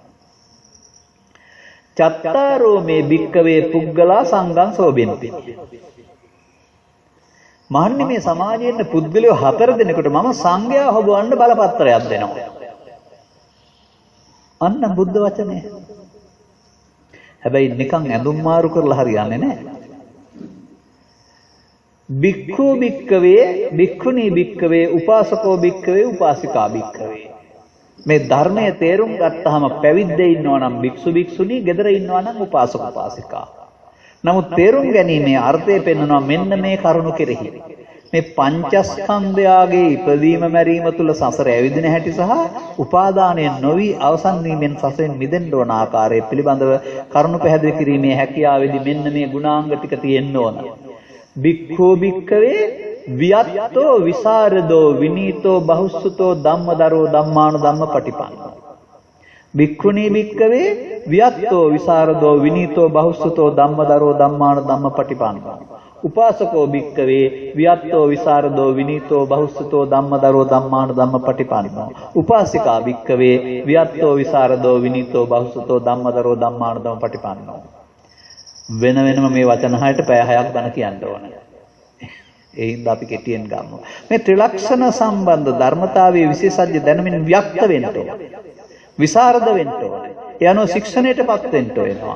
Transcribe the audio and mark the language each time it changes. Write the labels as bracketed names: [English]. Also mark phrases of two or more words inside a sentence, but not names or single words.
[Pali] චත්තාරෝ මේ භික්කවේ පුද්ගලා සංඝං සෝබෙන්ති. [Sinhala] මහන්නේ මේ සමාජයේ පුද්ගලයෝ 4 දෙනෙකුට මම සංඝයා හොබවන්න බලපත්‍රයක් දෙනවා. අන්න බුද්ධ වචනේ. හැබැයි නිකන් ඇඳුම් මාරු කරලා හරියන්නේ නැහැ. [Pali] භික්ඛු භික්කවේ, භික්ඛුනී භික්කවේ, උපාසකෝ භික්කවේ, උපාසිකා භික්කවේ. [Sinhala] මේ ධර්මයේ තේරුම් ගත්තාම පැවිද්දේ ඉන්නවා නම් භික්ෂු භික්ෂුණී, ගෙදර ඉන්නවා නම් උපාසක උපාසිකා. නමුත් තේරුම් ගැනීමේ අර්ථය පෙන්වනවා මෙන්න මේ කරුණු කෙරෙහි. මේ පංචස්කන්ධයාගේ ඉපදීම මැරීම තුල සසර ඇවිදින හැටි සහ උපාදානය නොවි අවසන් වීමෙන් සසරෙන් මිදෙන්න ඕන ආකාරය පිළිබඳව කරුණු පැහැදිලි කිරීමේ හැකියාවේදී මෙන්න මේ ගුණාංග ටික තියෙන්න ඕන. [Pali] භික්ඛෝ භික්ඛවේ වියත්තෝ විසරදෝ විනීතෝ බහුසුතෝ ධම්මදරෝ ධම්මානුධම්ම පටිපන්නෝ. භික්ඛුනී භික්ඛවේ වියත්තෝ විසරදෝ විනීතෝ බහුසුතෝ ධම්මදරෝ ධම්මාන ධම්මපටිපන්නෝ. උපාසකෝ භික්ඛවේ වියත්තෝ විසරදෝ විනීතෝ බහුසුතෝ ධම්මදරෝ ධම්මාන ධම්මපටිපන්නෝ. උපාසිකා භික්ඛවේ වියත්තෝ විසරදෝ විනීතෝ බහුසුතෝ ධම්මදරෝ ධම්මාන ධම්මපටිපන්නෝ. [Sinhala] වෙන වෙනම මේ වචන හයට පැය 6ක් ගන්න කියන්න ඕනේ. ඒ හින්දා අපි කෙටියෙන් ගමු. මේ ත්‍රිලක්ෂණ සම්බන්ධ ධර්මතාවයේ විශේෂඥ දැනමින් ව්‍යක්ත වෙන්න ඕනේ. විසරද වෙන්න ඕනේ. ඒ අනුව ශික්ෂණයටපත් වෙන්න වෙනවා.